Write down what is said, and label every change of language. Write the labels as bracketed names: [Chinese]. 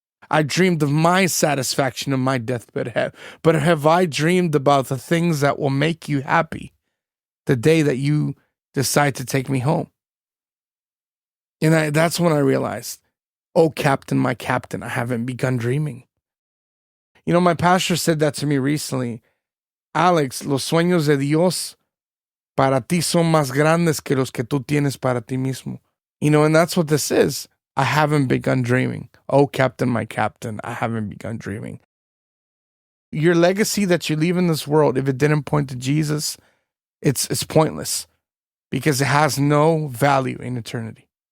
[English] I dreamed of my satisfaction in my deathbed. But have I dreamed about the things that will make you happy the day that you decide to take me home? And that's when I realized, oh, Captain, my captain, I haven't begun dreaming. My pastor said that to me recently. [Spanish] Alex, los sueños de Dios para ti son más grandes que los que tú tienes para ti mismo. [English] And that's what this is. I haven't begun dreaming. Oh, Captain, my captain, I haven't begun dreaming. Your legacy that you leave in this world, if it didn't point to Jesus, it's pointless, because it has no value in eternity.